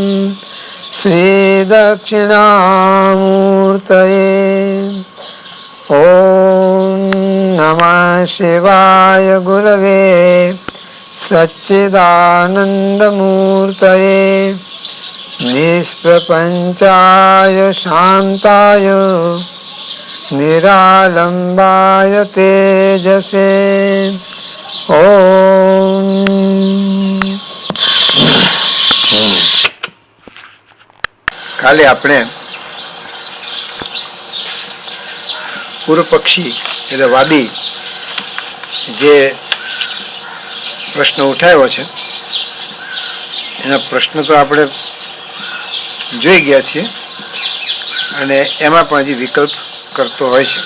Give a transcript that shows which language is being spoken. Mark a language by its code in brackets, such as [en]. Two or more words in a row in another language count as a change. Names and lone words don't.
[sa] श्रीदक्षिणामूर्तये ॐ नमः शिवाय गुरवे सच्चिदानन्दमूर्तये निष्प्रपञ्चाय शान्ताय निरालम्बाय तेजसे ओम। [gu] કાલે આપણે પૂર્વ પક્ષી એટલે વાદી જે પ્રશ્ન ઉઠાવ્યો છે એના પ્રશ્ન તો આપણે જોઈ ગયા છીએ અને એમાં પણ હજી વિકલ્પ કરતો હોય છે.